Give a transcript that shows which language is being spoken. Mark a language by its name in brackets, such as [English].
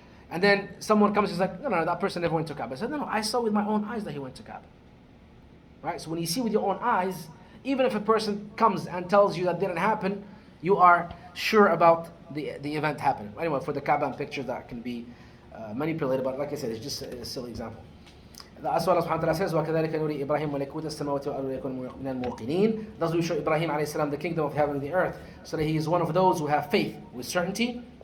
[English] And then someone comes and is like, no, that person never went to Kaaba. I said, no, I saw with my own eyes that he went to Kaaba. Right? So when you see with your own eyes, even if a person comes and tells you that didn't happen, you are sure about the event happening. Anyway, for the Kaaba and pictures, that can be manipulated, but like I said, it's just a silly example. That's what Allah subhanahu wa ta'ala says, [Arabic] وَكَذَلِكَ نُرِي إِبْرَاهِيمَ مَلَكُوتَ السَّمَاوَاتِ وَالْأَرْضِ وَيَكُونَ مِنَ الْمُوقِنِينَ. [English] Thus we show Ibrahim alayhi salam the kingdom of heaven and the earth, so that he is one of those who have faith with certainty.